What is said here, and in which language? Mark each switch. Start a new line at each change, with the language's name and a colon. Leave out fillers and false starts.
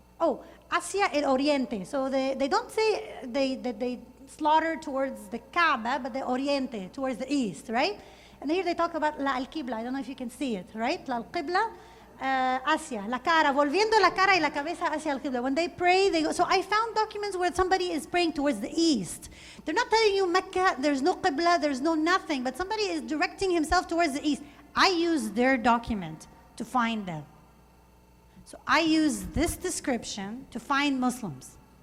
English: Oh,
Spanish: hacia el oriente.
English: So they don't say they slaughter towards the Kaaba, but the oriente, towards the east, right? And here they talk about la al-qibla. I don't know if you can see it, right?
Spanish: La al-qibla, hacia, la cara, volviendo la cara y la cabeza hacia al-qibla.
English: When they pray, they go. So I found documents where somebody is praying towards the east. They're not telling you Mecca, there's no qibla, there's no nothing, but somebody is directing himself towards the east. I use their document to find them. So I use this description to find Muslims.